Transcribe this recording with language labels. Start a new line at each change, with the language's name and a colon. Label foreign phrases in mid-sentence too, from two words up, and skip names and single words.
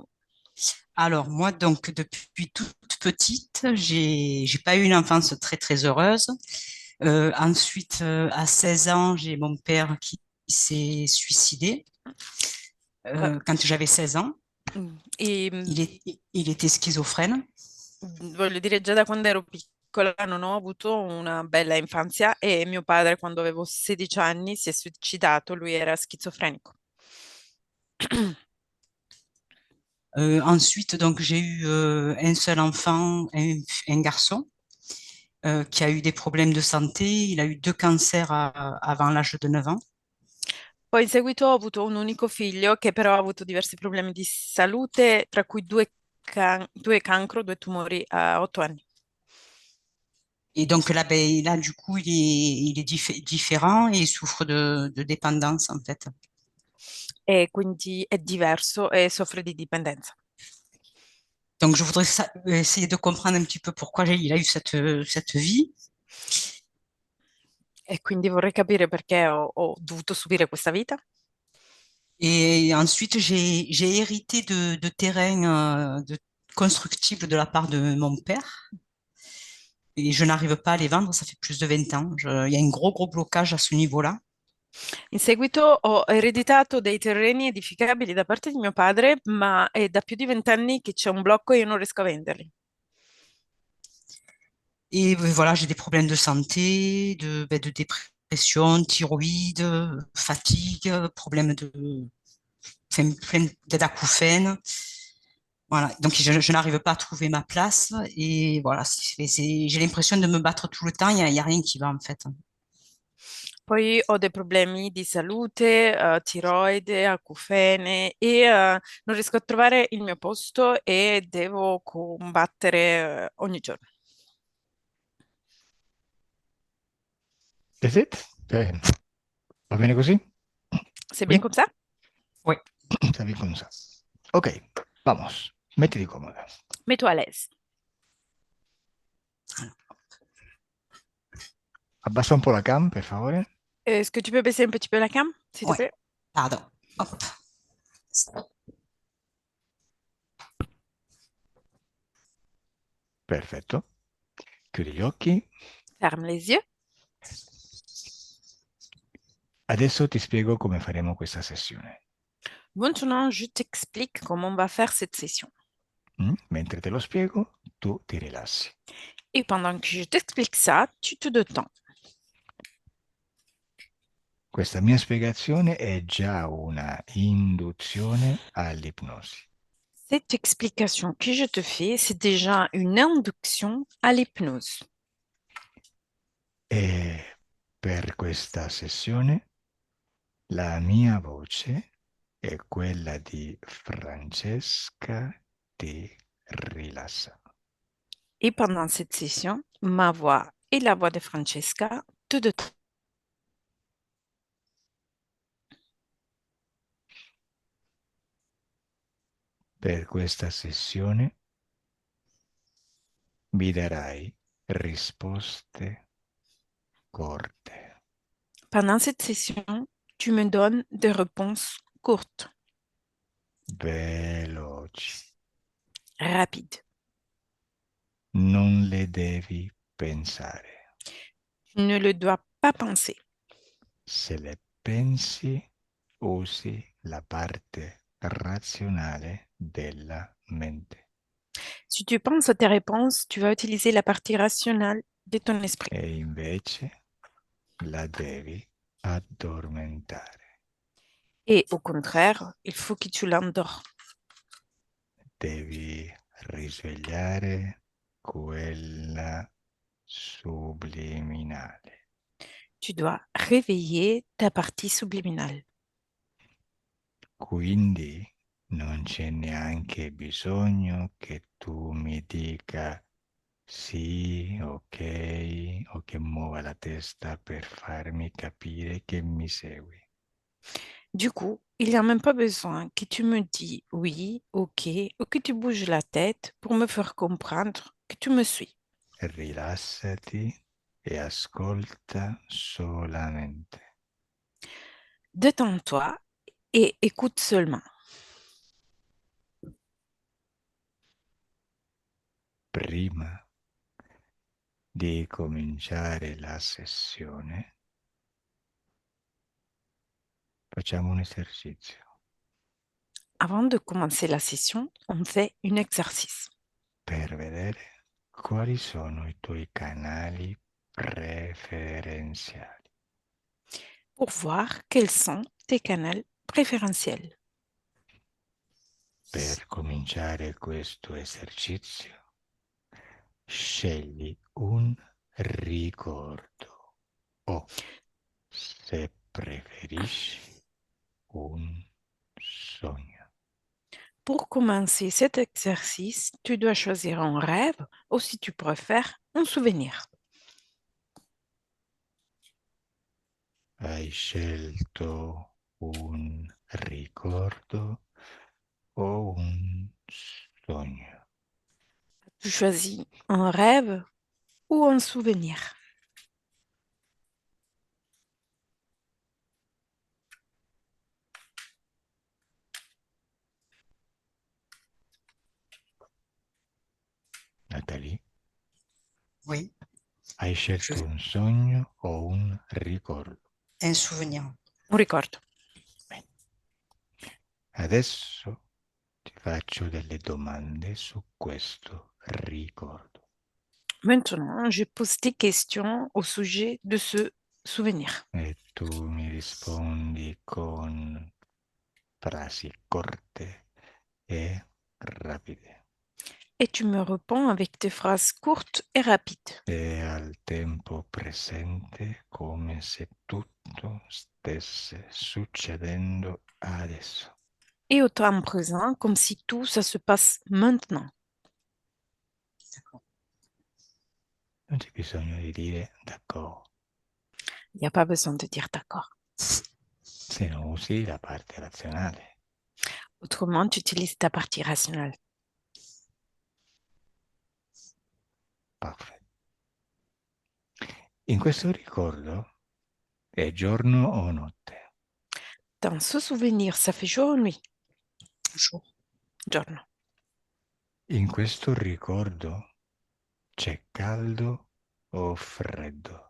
French: Alors moi donc depuis toute petite, j'ai pas eu une enfance très très heureuse. Ensuite à 16 ans, j'ai mon père qui s'est suicidé Eh, quand j'avais 16 ans. E Il était schizofrène.
Italian: voglio dire, già da quando ero piccola non ho avuto una bella infanzia e mio padre, quando avevo 16 anni, si è suicidato, lui era schizofrenico.
French: Ensuite donc j'ai eu un seul enfant, un garçon qui a eu des problèmes de santé. Il a eu deux cancers avant l'âge de 9 ans.
Italian: Poi in seguito ho avuto un unico figlio che però ha avuto diversi problemi di salute, tra cui due cancro, due tumori a 8 anni.
French: Et donc là, ben, là du coup, il est différent et il souffre de dépendance, en fait.
Italian: E quindi è diverso e soffre di dipendenza.
French: Donc je voudrais essayer de comprendre un petit peu pourquoi il a eu cette vie.
Italian: E quindi vorrei capire perché ho dovuto subire questa vita.
French: Et ensuite, j'ai hérité de terrains constructibles de la part de mon père. Et je n'arrive pas à les vendre, ça fait plus de 20 ans. Il y a un gros blocage à ce niveau-là.
Italian: In seguito ho ereditato dei terreni edificabili da parte di mio padre, ma è da più di 20 anni che c'è un blocco e io non riesco a venderli.
French: Et voilà, j'ai des problèmes de santé, de dépression, thyroïde, fatigue, problèmes d'acouphènes. Voilà, donc je n'arrive pas à trouver ma place et voilà, j'ai l'impression de me battre tout le temps, il y a rien qui va en fait.
Italian: Poi ho dei problemi di salute, tiroide, acufene e non riesco a trovare il mio posto e devo combattere ogni giorno.
English: That's it?
Italian: Va bene così? Sei bien
French: Oui, comme ça? oui.
Spanish: Está bien con ça.
Italian: Ok, vamos. Mettiti comoda.
French: Mets-toi à l'aise.
Italian: Abbassa un po' la cam, per favore.
French: Est-ce que tu peux baisser un petit peu la cam, s'il te Ouais, plaît? pardon. Hop.
Italian: Perfetto. Chiudi gli occhi.
French: Ferme les yeux.
Italian: Adesso ti spiego come faremo questa sessione.
French: Maintenant, je t'explique comment on va faire cette session.
Italian: Mentre te lo spiego, tu ti rilassi.
French: Et pendant que je t'explique ça, tu te détends.
Italian: Questa mia spiegazione è già una induzione all'ipnosi.
French: Cette explication que je te fais, c'est déjà une induction à l'hypnose.
Italian: E per questa sessione la mia voce è quella di Francesca Di Rilassa.
French: Et pendant cette session, ma voix et la voix de Francesca te détendent.
Italian: Per questa sessione mi darai risposte corte,
French: Pendant cette session, tu me donnes des réponses courtes,
Italian: veloci.
French: rapides.
Italian: Non le devi pensare.
French: Tu ne le dois pas penser.
Italian: Se le pensi, usi la parte razionale della mente.
French: Si tu penses à tes réponses, tu vas utiliser la partie rationnelle de ton esprit.
Italian: E invece la devi addormentare.
French: Et au contraire, il faut que tu l'endors.
Italian: Devi risvegliare quella subliminale.
French: Tu dois réveiller ta partie subliminale.
Italian: Quindi non c'è neanche bisogno che tu mi dica sì, ok, o che muova la testa per farmi capire che mi segui.
French: Du coup, il n'y a même pas besoin que tu me dis oui, ok, ou que tu bouges la tête pour me faire comprendre que tu me suis.
Italian: Rilassati e ascolta solamente.
French: Détends-toi et écoute seulement.
Italian: Prima di cominciare la sessione, facciamo un esercizio
French: Avant de commencer la session, on fait un exercice
Italian: per vedere quali sono i tuoi canali preferenziali.
French: pour voir quels sont tes canaux préférentiels.
Italian: Per cominciare questo esercizio, scegli un ricordo o, se preferisci, un sogno.
French: Pour commencer cet exercice, tu dois choisir un rêve ou si tu préfères, un souvenir.
Italian: Hai scelto un ricordo o un sogno?
French: Tu choisis un rêve ou un souvenir. Nathalie, Oui,
Italian: hai
French: je...
Italian: scelto un sogno o un ricordo?
French: un souvenir.
Italian: Un ricordo. Bene. Adesso ti faccio delle domande su questo ricordo.
French: Maintenant, je pose des questions au sujet de ce souvenir.
Italian: E tu mi rispondi con frasi corte e rapide
French: Et tu me réponds avec des phrases courtes et rapides.
Italian: e al tempo presente come se tutto stesse succedendo adesso.
French: Et au temps présent, comme si tout ça se passe maintenant. D'accord.
Italian: Non c'è bisogno di dire d'accordo,
French: Il n'y a pas besoin de dire d'accord.
Italian: se non usi la parte razionale.
French: Autrement, tu utilises ta partie rationnelle.
Italian: Perfetto. In questo ricordo è giorno o notte?
French: Dans ce souvenir, ça fait jour ou nuit? Jour.
Italian: Giorno. In questo ricordo c'è caldo o freddo?